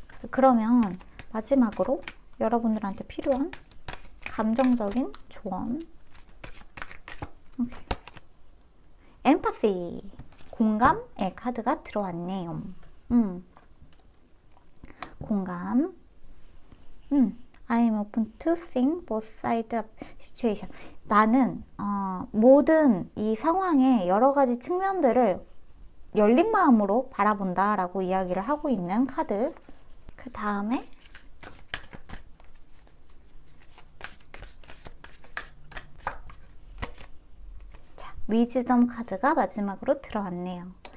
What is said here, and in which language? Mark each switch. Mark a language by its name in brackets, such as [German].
[Korean] 그러면 마지막으로 여러분들한테 필요한 감정적인 조언. 엠파시, 공감의 카드가 들어왔네요. 공감. [English] I am open to seeing both sides of situation. [Korean] 나는 모든 이 상황의 여러 가지 측면들을 열린 마음으로 바라본다 라고 이야기를 하고 있는 카드. 그 다음에 위즈덤 카드가 마지막으로 들어왔네요.